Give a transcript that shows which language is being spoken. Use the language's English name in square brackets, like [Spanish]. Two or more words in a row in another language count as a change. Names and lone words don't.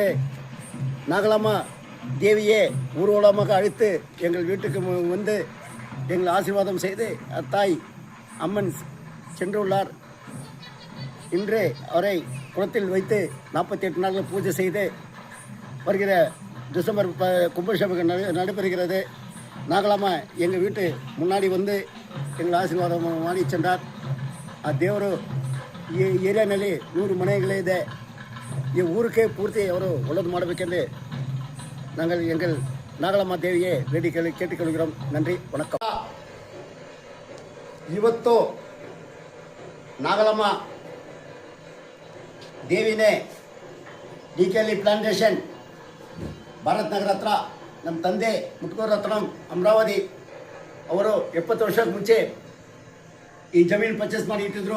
[Tamil] நாகலம்மா தேவியே ஊர்வலமாக அழைத்து எங்கள் வீட்டுக்கு வந்து எங்கள் ஆசீர்வாதம் செய்து அத்தாய் அம்மன் சென்றுள்ளார். இன்று அவரை குளத்தில் வைத்து 48 நாட்கள் பூஜை செய்து வருகிற டிசம்பர் கும்பாபிஷேகம் நடைபெறுகிறது. நாகலம்மா எங்கள் வீட்டு முன்னாடி வந்து எங்கள் [Kannada] ಆಶೀರ್ವಾದ ಮಾಡಿ [Tamil] சென்றார். [Kannada] ಆ ದೇವರು ಈ ಏರಿಯಾನಲ್ಲಿ 100 ಮನೆಗಳಿದೆ. ಈ ಊರಿಗೆ ಪೂರ್ತಿ ಅವರು ಒಳ್ಳೆದು ಮಾಡಬೇಕೆಂದು [Tamil] நாங்கள் எங்கள் நாகலம்மா தேவியை வேண்டி கேட்டுக்கொள்கிறோம். நன்றி, வணக்கம். [Kannada] ಇವತ್ತು ನಾಗಲಮ್ಮ ದೇವಿನೇ ಡಿಕೆಆರ್ಲಿ ಪ್ಲಾಂಟೇಶನ್ ಭಾರತ್ ನಗರ ಹತ್ರ ನಮ್ಮ ತಂದೆ ಮುಟ್ಕೂರು ಹತ್ರ ಅಮರಾವತಿ ಅವರು 70 ವರ್ಷಕ್ಕೆ ಮುಂಚೆ ಈ ಜಮೀನು ಪರ್ಚೇಸ್ ಮಾಡಿ ಇಟ್ಟಿದ್ರು.